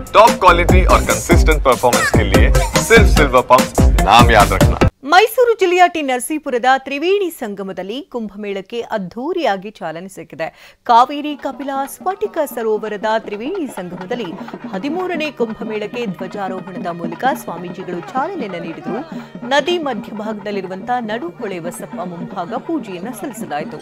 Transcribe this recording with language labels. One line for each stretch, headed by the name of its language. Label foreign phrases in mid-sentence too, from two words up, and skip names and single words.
English: top quality
Hindi: और
English: consistent performance
Hindi: के लिए सिर्फ सिल्वर पंप नाम याद रखना।
Kannada: ಮೈಸೂರು ಜಿಲ್ಲೆಯ ಟಿ ನರಸೀಪುರದ ತ್ರಿವೇಣಿ ಸಂಗಮದಲ್ಲಿ ಕುಂಭಮೇಳಕ್ಕೆ ಅದ್ಧೂರಿಯಾಗಿ ಚಾಲನೆ ಸಿಕ್ಕಿದೆ. ಕಾವೇರಿ ಕಪಿಲಾ ಸ್ಫಟಿಕ ಸರೋವರದ ತ್ರಿವೇಣಿ ಸಂಗಮದಲ್ಲಿ 13ನೇ ಕುಂಭಮೇಳಕ್ಕೆ ಧ್ವಜಾರೋಹಣದ ಮೂಲಕ ಸ್ವಾಮೀಜಿಗಳು ಚಾಲನೆ ನೀಡಿದರು. ನದಿ ಮಧ್ಯಭಾಗದಲ್ಲಿರುವಂತಹ ನಡುಹೊಳೆ ಬಸಪ್ಪ ಮುಂಭಾಗ ಪೂಜೆಯನ್ನು ಸಲ್ಲಿಸಲಾಯಿತು.